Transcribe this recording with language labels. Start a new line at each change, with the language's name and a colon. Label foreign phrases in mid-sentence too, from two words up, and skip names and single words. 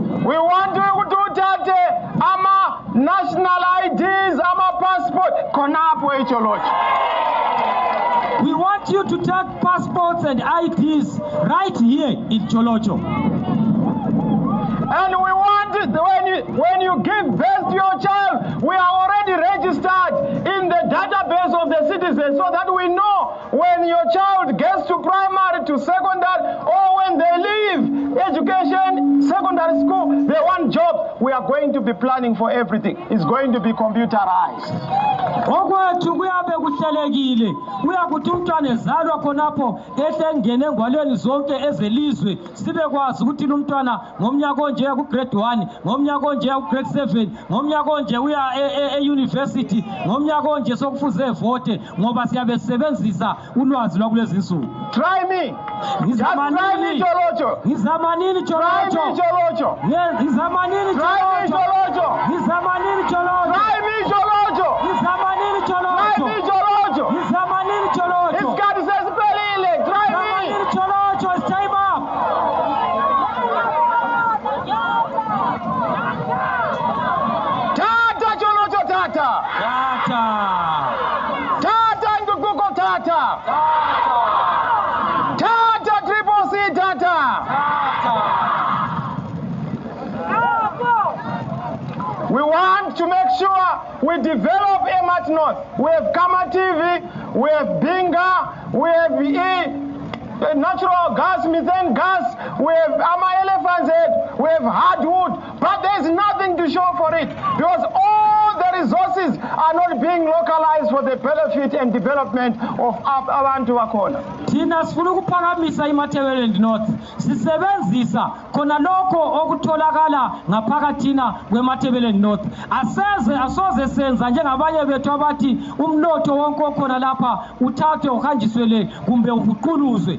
English: We want
North Ndebele: ukuthi uthathe
English: national IDs,
North Ndebele: passport, khonapho eTsholotsho.
English: We want you to take passports and IDs right here in Tsholotsho. And we want it when you give birth to your child, we are already registered in the database of the citizens so that we know when your child gets to primary, to secondary, or when they leave education, secondary school, they want jobs, we are going to be planning for everything. It's going to be computerized. Okwethu kuyabe kuhlelekile uyakuthi umntwana ezalwa khonapho ehlengene engwalweni zonke ezelizwe sibe kwazi ukuthi umntwana ngomnyaka onje ku grade 1 ngomnyaka onje ku grade 7 ngomnyaka onje uya e-university ngomnyaka onje sokufuze vote ngoba siyabe sisebenzisa ulwazi lwakulezi insuku. Try me.
North Ndebele: Ngizamanini Tsholotsho. Ngizamanini Tsholotsho. Ngizamanini Tsholotsho. Ngizamanini Tsholotsho.
English: Try me Tsholotsho.
North Ndebele: Ngizamanini Tsholotsho.
English: Try me Tsholotsho.
North Ndebele: Ngizamanini Tsholotsho. Isikhathi sesiphelile.
English: Try me.
North Ndebele: Ngizamanini Tsholotsho.
English: It's time up.
North Ndebele: Tata Tsholotsho tata. Tata. Tata Ndukuko tata. Tata Triple C tata.
English: We want to make sure we develop Emat North. We have Kama TV, we have Binga, we have natural gas, methane gas, we have Ama Elephant's Head, we have hardwood, but there's nothing to show for it because all the resources are not being localized for the benefit and development of
North Ndebele: abantu bakhona. Thina sifuna ukuphakamisa iMatabeleland North sisebenzisa khona lokho okutholakala ngaphakathina kweMatabeleland North. Asoze senza njengabanye bethu abathi umnotho wonke okhona lapha uthathwe uhanjiswe le kumbe uhuquluzwe.